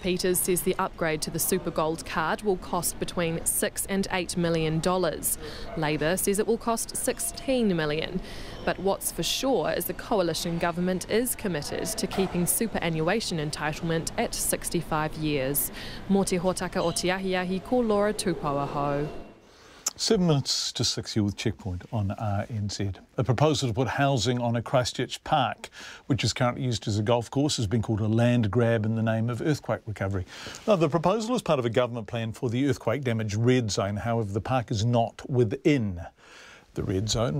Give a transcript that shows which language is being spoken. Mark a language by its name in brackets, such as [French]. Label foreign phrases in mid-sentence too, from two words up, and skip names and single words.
[English] Peters says the upgrade to the Super Gold Card will cost between $6 and $8 million. Labour says it will cost $16 million. But what's for sure is the coalition government is committed to keeping superannuation entitlement at 65 years. [Māori] Mō te hōtaka o te ahiahi, ko Laura Tupou aho. [English] 7 minutes to 6 here with Checkpoint on RNZ. A proposal to put housing on a Christchurch park, which is currently used as a golf course, has been called a land grab in the name of earthquake recovery. Now, the proposal is part of a government plan for the earthquake damaged red zone. However, the park is not within the red zone.